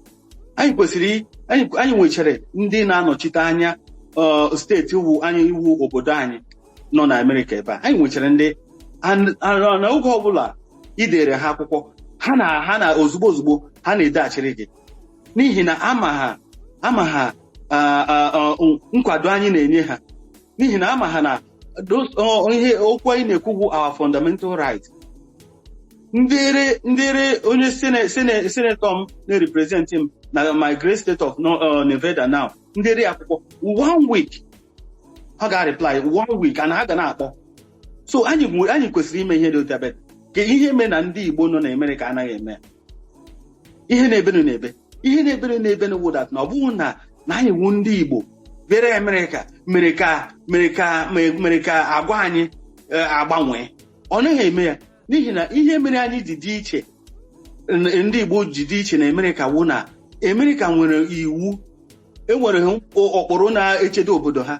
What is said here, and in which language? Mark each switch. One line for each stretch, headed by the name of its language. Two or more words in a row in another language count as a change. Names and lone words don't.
Igbo: Anyị nwechara ndị na-anọchite anya steeti iwu obodo anyị nọ na Amerịka ebe a anyị nwechara ndị na oge ọbụla idere ha akwụkwọ ha na ozugbo ha na-edeghachiri gị n'ihi na ama ha nkwado anyị na-enye ha n'ihi na ama ha na ihe okwu anyị na-ekwu bụ
English: our fundamental right.
Igbo: Ndere onye senetọ m na-represent m na
English: my great state of Nevada
Igbo: now ndere akwụkwọ 1 week ha ga-reply 1 week and ha ga na-akpọ so anyị kwesịrị ime ihe dị otu abịa ka ihe mee na ndị Igbo nọ na Amerịka anaghị eme ihe na-ebenụ na-ebe na wodat na ọ bụghị na anyị wu ndị Igbo bere Amerịka mere ka agwa anyị agbanwee ọ naghị eme ya n'ihi na ihe mere anyị ji dị iche ndị Igbo ji dị iche na Amerịka wụ na America nwere iwu, enwere okporo na-echedo obodo ha.